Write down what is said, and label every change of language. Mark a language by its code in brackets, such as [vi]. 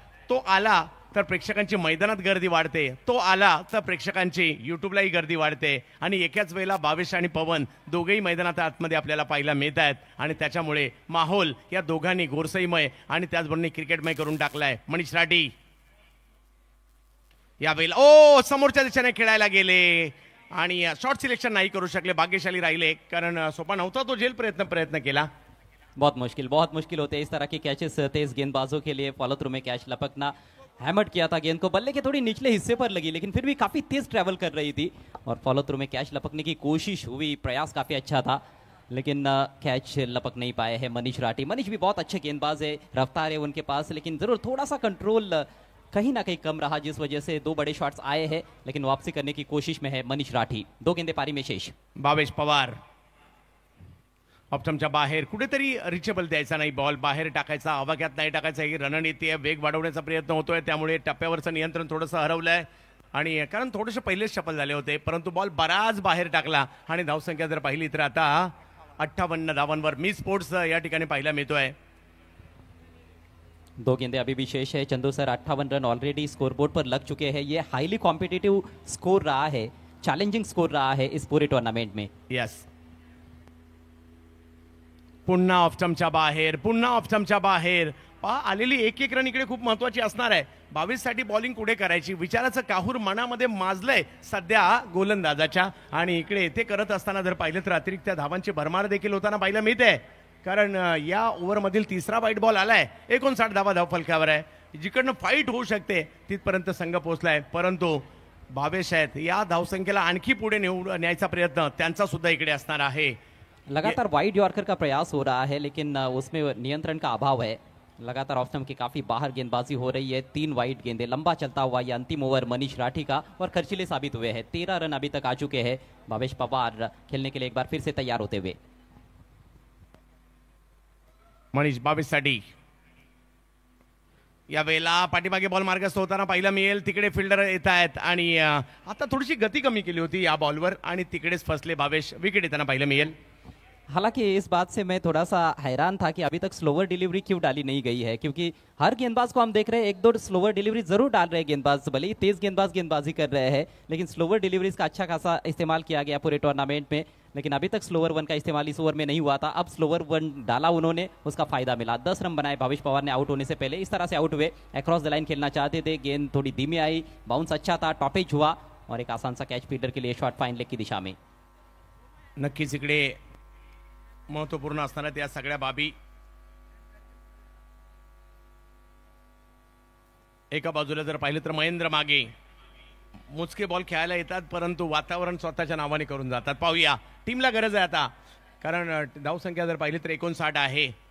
[mr] तो आला तर प्रेक्षकांची मैदानात गर्दी वाढते, तो आला तर प्रेक्षकांची युट्यूबलाही गर्दी वाढते आणि एकाच वेळेला भावेश आणि पवन दोघेही मैदानात आतमध्ये आपल्याला पाहायला मिळत आहेत आणि त्याच्यामुळे माहोल या दोघांनी गोरसईमय आणि त्याचबरोबर क्रिकेटमय करून टाकलाय। मनीष राठी यावेळेला समोरच्या दिशेने खेळायला गेले आणि शॉर्ट सिलेक्शन नहीं करू शकले, भाग्यशाली राहिले, कारण सोपा नव्हता तो जेल प्रयत्न केला। [hi] बहुत मुश्किल होते हैं इस तरह के कैचेस तेज गेंदबाजों के लिए। फॉलो थ्रू में कैच लपकना, हैमर किया था गेंद को, बल्ले के थोड़ी निचले हिस्से पर लगी लेकिन फिर भी काफी तेज ट्रैवल कर रही थी और फॉलो थ्रू में कैच लपकने की कोशिश हुई, प्रयास काफी अच्छा था लेकिन कैच लपक नहीं पाए हैं मनीष राठी। मनीष भी बहुत अच्छे गेंदबाज है, रफ्तार है उनके पास, लेकिन जरूर थोड़ा सा कंट्रोल कहीं ना कहीं कम रहा, जिस वजह से 2 बड़े शॉट्स आए हैं लेकिन वापसी करने की कोशिश में है मनीष राठी। 2 गेंदे पारी में शेष। [mr] भावेश पवार ऑप्शनच्या बाहेर कुठेतरी रिचेबल द्यायचा नाही, बॉल बाहेर टाकायचा, आवाक्यात नाही टाकायचा, ही रणनीती वेग वाढवण्याचा प्रयत्न होतोय, त्यामुळे टप्प्यावरचं नियंत्रण थोडंसं हरवलंय आणि कारण थोडेसे पहिलेच शफल झाले होते, परंतु बॉल बराच बाहेर टाकला आणि धावसंख्या जर पाहिली तर आता 58 धावांवर मिड स्पोर्ट्स या ठिकाणी पाहायला मिळतोय। [hi] 2 गेंदे अभी भी शेष है Chandu sir, 58 run already scoreboard पर लग चुके हैं। ये हाईली कॉम्पिटिटिव स्कोर रहा है, चैलेंजिंग स्कोर रहा है इस पूरे टूर्नामेंट में। [mr] यस, पुन्हा ऑप्शनच्या बाहेर आलेली एक रन इकडे खूप महत्वाची असणार आहे। 22 साठी बॉलिंग कुठे करायची विचाराचं काहूर मनामध्ये माजलंय सध्या गोलंदाजाच्या. आणि इकडे ते करत असताना जर पाहिलं तर अतिरिक्त धावांची भरमार देखील होताना पाहिलं मिळते. कारण या ओव्हरमधील तिसरा वाईट बॉल आलाय. 59 धावा धावफलकावर आहे. जिकडनं फाईट होऊ शकते तिथपर्यंत संघ पोहोचलाय. परंतु 22 आहेत. या धावसंख्येला आणखी पुढे न्यायचा प्रयत्न त्यांचा सुद्धा इकडे असणार आहे. [hi] लगातार वाइड यॉर्कर का प्रयास हो रहा है, लेकिन उसमें नियंत्रण का अभाव है. लगातार ऑफ स्टंप के काफी बाहर गेंदबाजी हो रही है. 3 वाइड गेंदे, लंबा चलता हुआ ये अंतिम ओवर मनीष राठी का और खर्चीले साबित हुए हैं. 13 रन अभी तक आ चुके हैं. भावेश पवार खेलने के लिए एक बार फिर से तैयार होते हुए. [mr] मनीष 22 साठी या वेळेला पाठीमागे बॉल मार्गस्थ होताना पाहिलं मिळेल. तिकडे फिल्डर येत आहेत आणि आता थोडीशी गती कमी केली होती या बॉलवर आणि तिकडेच फसले भावेश. विकेट येताना पाहिलं मिळेल. [hi] हालांकि इस बात से मैं थोड़ा सा हैरान था कि अभी तक स्लोवर डिलीवरी क्यों डाली नहीं गई है, क्योंकि हर गेंदबाज को हम देख रहे हैं 1-2 स्लोवर डिलीवरी जरूर डाल रहे हैं गेंदबाज. भले ही तेज गेंदबाज गेंदबाजी कर रहे हैं, लेकिन स्लोवर डिलीवरीज का अच्छा खासा इस्तेमाल किया गया पूरे टूर्नामेंट में. लेकिन अभी तक स्लोवर 1 का इस्तेमाल इस ओवर में नहीं हुआ था. अब स्लोवर 1 डाला उन्होंने, उसका फायदा मिला. 10 रन बनाए भावेश पवार ने आउट होने से पहले. इस तरह से आउट हुए. अक्रॉस द लाइन खेलना चाहते थे, गेंद थोड़ी धीमी आई, बाउंस अच्छा था, टॉपेज हुआ और एक आसान सा कैच फील्डर के लिए शॉर्ट फाइन लेग की दिशा में. [mr] नक्कीच इकडे महत्वपूर्ण असणाऱ्या त्या सगळ्या बाबी. एका बाजूला जर पाहिलं तर महेंद्र मागे मोजके बॉल खेळायला येतात, परंतु वातावरण स्वतःच्या नावाने करून जातात. पाहूया, टीमला गरज आहे आता, कारण धावसंख्या जर पाहिली तर 59 आहे.